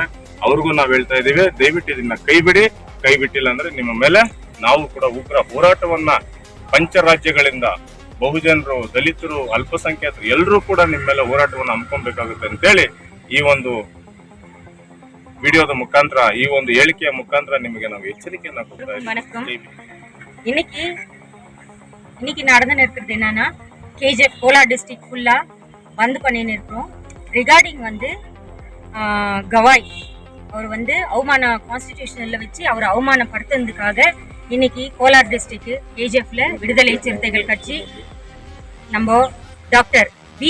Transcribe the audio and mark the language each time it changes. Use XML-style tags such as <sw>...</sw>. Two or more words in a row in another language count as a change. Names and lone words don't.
<kn>ಅವ್ರಿಗೂ ನಾವು ಹೇಳ್ತಾ ಇದೀವಿ, ದಯವಿಟ್ಟು ಇದನ್ನ ಕೈ ಬಿಟ್ಟಿಲ್ಲ ಅಂದ್ರೆ ನಿಮ್ಮ ಮೇಲೆ ನಾವು ಕೂಡ ಉಗ್ರ ಹೋರಾಟವನ್ನ ಪಂಚರಾಜ್ಯಗಳಿಂದ ಬಹುಜನರು, ದಲಿತರು, ಅಲ್ಪಸಂಖ್ಯಾತರು ಎಲ್ಲರೂ ಕೂಡ ನಿಮ್ಮ ಮೇಲೆ ಹೋರಾಟವನ್ನು ಹಮ್ಮಿಕೊಬೇಕಾಗುತ್ತೆ ಅಂತೇಳಿ ಈ ಒಂದು ವಿಡಿಯೋದ ಮುಖಾಂತರ, ಈ ಒಂದು ಹೇಳಿಕೆಯ ಮುಖಾಂತರ ನಿಮಗೆ ನಾವು ಎಚ್ಚರಿಕೆಯನ್ನ ಕೊಡ್ತಾ ಇದ್ದೀವಿ.</kn> <ta>இன்னைக்கு நடந்து இருக்கிறது என்னன்னா, KGF கோலார் டிஸ்ட்ரிக்ட் ஃபுல்லா பந்து பண்ணின்னு இருக்கிறோம். ரிகார்டிங் வந்து கவாய் அவர் வந்து அவமான கான்ஸ்டிடியூஷன்ல வச்சு அவர் அவமானப்படுத்துறதுக்காக இன்னைக்கு கோலார் டிஸ்ட்ரிக்ட் KGFல விடுதலை சிறுத்தைகள் கட்சி நம்ம டாக்டர் V.</ta>